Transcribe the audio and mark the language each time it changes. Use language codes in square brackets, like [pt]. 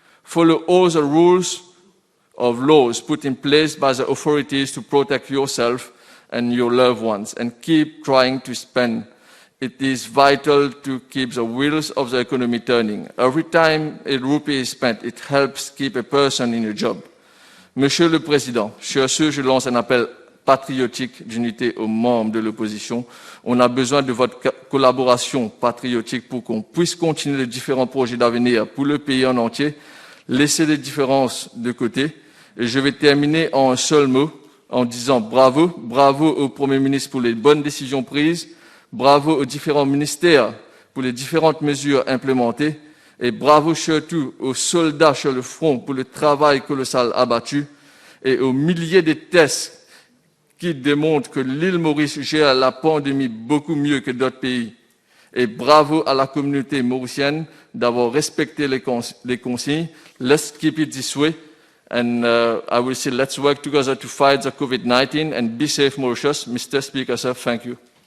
[en] Follow all the rules of laws put in place by the authorities to protect yourself and your loved ones, and keep trying to spend. It is vital to keep the wheels of the economy turning. Every time a rupee is spent, it helps keep a person in a job. [fr] Monsieur le Président, sur ce, je lance un appel patriotique d'unité aux membres de l'opposition. On a besoin de votre collaboration patriotique pour qu'on puisse continuer les différents projets d'avenir pour le pays en entier, laisser les différences de côté. Et je vais terminer en un seul mot, en disant bravo, bravo au Premier ministre pour les bonnes décisions prises, bravo aux différents ministères pour les différentes mesures implémentées, et bravo surtout aux soldats sur le front pour le travail colossal abattu, et aux milliers de tests qui démontrent que l'île Maurice gère la pandémie beaucoup mieux que d'autres pays. Et bravo à la communauté mauricienne d'avoir respecté les consignes. [en] Let's keep it this way. And I will say let's work together to fight the COVID-19 and be safe, Mauritius. Mr. Speaker, sir, thank you.